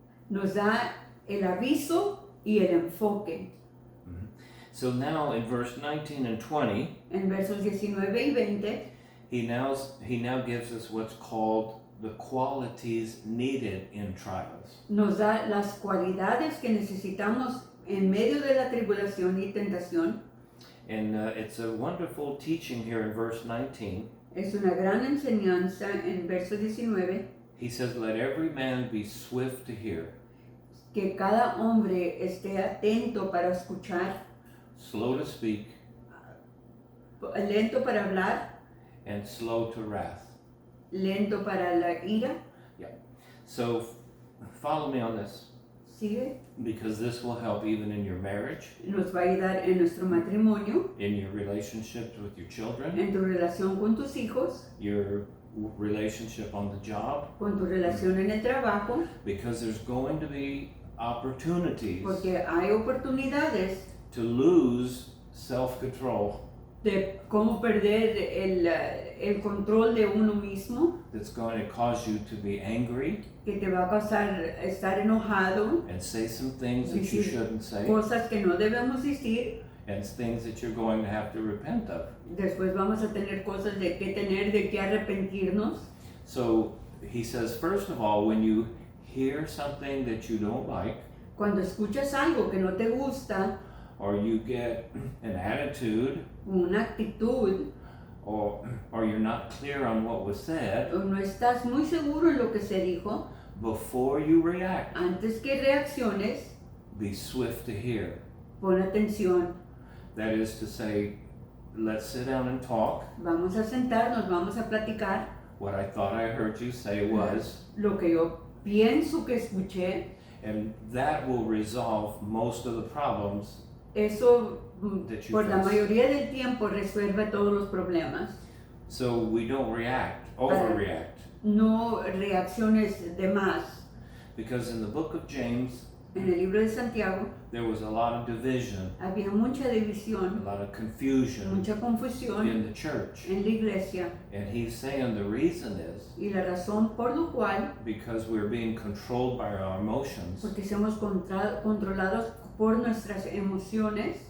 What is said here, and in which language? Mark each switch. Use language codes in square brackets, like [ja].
[es] Nos da el aviso y el enfoque. [en] So now in verse 19 and 20, [es] En versos 19 y 20, [en] he now gives us what's called the qualities needed in trials. [es] nos da las cualidades que necesitamos en medio de la tribulación y tentación. [en] And it's a wonderful teaching here in verse 19. [es] Es una gran enseñanza en verso 19, [en] He says, let every man be swift to hear, [es] que cada hombre esté atento para escuchar, [en] slow to speak, [es] lento para hablar, [en] and slow to wrath. [es] lento para la ira. [en] So follow me on this. [es] Sigue. [en] because this will help even in your marriage, [es] Nos va a ayudar en nuestro matrimonio, [en] in your relationships with your children, [es] en tu relación con tus hijos, [en] your relationship on the job, [es] con tu relación en el trabajo, [en] because there's going to be opportunities [es] porque hay oportunidades [en] to lose self-control [es] de cómo perder el control de uno mismo, [en] that's going to cause you to be angry [es] que te va a causar estar enojado, [en] and say some things that you [es] decir [en] shouldn't say [es] cosas que no debemos decir. [en] and things that you're going to have to repent of. [es] Después vamos a tener cosas de que arrepentirnos. [en] So he says, first of all, when you hear something that you don't like, [es] Cuando escuchas algo que no te gusta, [en] or you get an attitude, [es] una actitud, [en] or you're not clear on what was said, [es] o no estás muy seguro en lo que se dijo, [en] before you react, [es] antes que reacciones, [en] be swift to hear. [es] pon atención. [en] That is to say, let's sit down and talk. [es] Vamos a sentarnos, vamos a platicar. [en] What I thought I heard you say was, [es] Lo que yo pienso que escuché, [en] and that will resolve most of the problems [es] eso [en] that you [es] por la [en] face. [es] mayoría del tiempo resuelve todos los problemas. [en] So we don't react, overreact. [es] No reacciones de más. [en] Because in the book of James, [es] En el libro de Santiago [en] there was a lot of division, [es] había mucha [en] a [es] división, [en] lot of confusion [es] mucha confusión [en] in the church. [es] en la iglesia. [en] And he's saying the reason is [es] Y la razón por lo cual, [en] because we're being controlled by our emotions [es] porque somos controlados por nuestras emociones